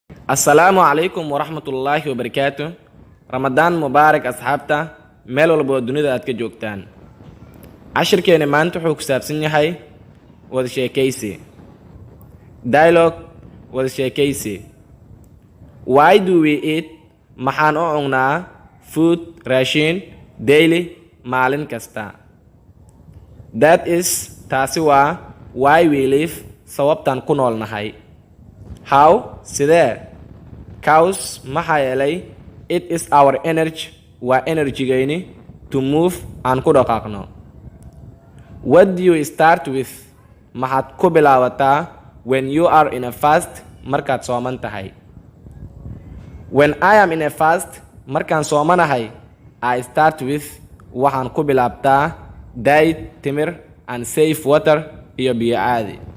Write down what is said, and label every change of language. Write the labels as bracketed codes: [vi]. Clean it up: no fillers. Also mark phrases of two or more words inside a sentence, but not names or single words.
[ar] السلام عليكم ورحمة الله وبركاته. رمضان مبارك أصحابتا [so] meel walba oo dunida aad ka joogtaan. Cashirkeena maanta wuxuu ku saabsan yahay wada sheekaysi. Dialogue wada sheekaysi. [en] Why do we eat? [so] Maxaan u cunaa food raashin daily maalin kasta. [en] That is [so] taasi waa [en] why we live [so] sababtaan ku noolnahay. [en] How? Sidee? Cows [so] maxaa yeelay [en] it is our energy [so] waa energy-gayni [en] to move [so] aan ku dhaqaaqno. [en] What do you start with? [so] Maxaad ku bilaabataa [en] when you are in a fast [so] markaad sooman tahay. [en] When I am in a fast [so] markaan soomanahay [en] I start with [so] waxaan ku bilaabtaa [en] diet timir and safe water [so] iyo biyo caadi.